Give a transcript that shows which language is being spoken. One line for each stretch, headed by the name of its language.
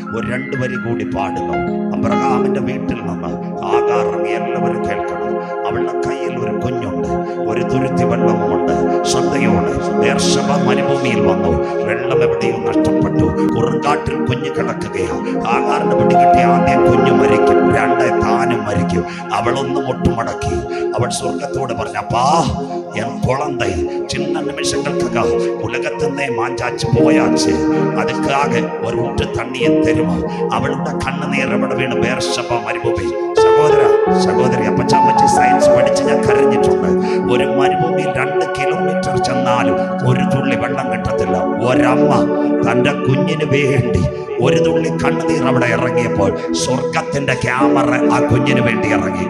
Malayalam: ഒരു 2 വരി കൂടി പാടുന്നു. അബ്രഹാമിന്റെ വീട്ടിൽ നിന്ന് ആഗാർ ഇറങ്ങി. എല്ലാവരും കേൾക്കണം. അവളുടെ കയ്യിൽ ഒരു കുഞ്ഞുണ്ട്, ഒരു തുരുത്തി വെള്ളവുമുണ്ട്. ശ്രദ്ധയോടെ ബേർശബ മരുഭൂമിയിൽ വന്നു. വെള്ളം എവിടെയോ നഷ്ടപ്പെട്ടു. കുറുങ്കാട്ടിൽ കുഞ്ഞ് കിടക്കുകയാണ്. ആകാറിന് പിടികിട്ടിയ ആദ്യം കുഞ്ഞു മരിക്കും, 2 താനും മരിക്കും. അവളൊന്ന് മുട്ടുമടക്കി. അവൾ സ്വർഗത്തോട് പറഞ്ഞപ്പാ,
Tamil: என் குழந்தை சின்ன நிமிஷங்களுக்காக உலகத்திலே மாஞ்சாச்சு போயாச்சு, அதுக்காக ஒரு ஊற்று தண்ணியை தருமா?
Malayalam: അവളുടെ കണ്ണുനീർ എവിടെ വീണ്? ബേർശബ മരുഭൂമി. സഹോദരി അപ്പച്ചമ്മച്ചി സയൻസ് പഠിച്ച് ഞാൻ കരഞ്ഞിട്ടുണ്ട്. ഒരു മരുഭൂമിയിൽ 2 കിലോമീറ്റർ ചെന്നാലും ഒരു തുള്ളി വെള്ളം കിട്ടത്തില്ല. ഒരമ്മ തൻ്റെ കുഞ്ഞിന് വേണ്ടി ഒരു തുള്ളി കണ്ണുനീർ അവിടെ ഇറങ്ങിയപ്പോൾ സ്വർഗത്തിന്റെ ക്യാമറ ആ കുഞ്ഞിന് വേണ്ടി ഇറങ്ങി.